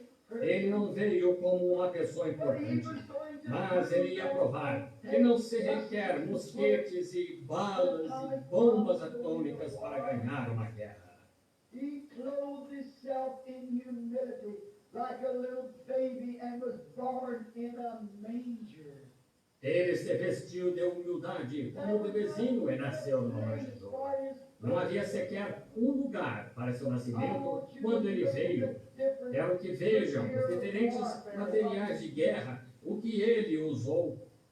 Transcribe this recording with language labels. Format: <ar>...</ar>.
<pt>Ele não veio como uma pessoa importante, mas ele ia provar que não se requer mosquetes e balas e bombas atômicas para ganhar uma guerra.</pt> <en>He clothed himself in humility like a little baby and was born in a manger.</en> <pt>Ele se vestiu de humildade como um bebezinho e nasceu numa manjedoura. Não havia sequer um lugar para seu nascimento quando ele veio. Quero que vejam os diferentes materiais de guerra, o que ele usou.</pt>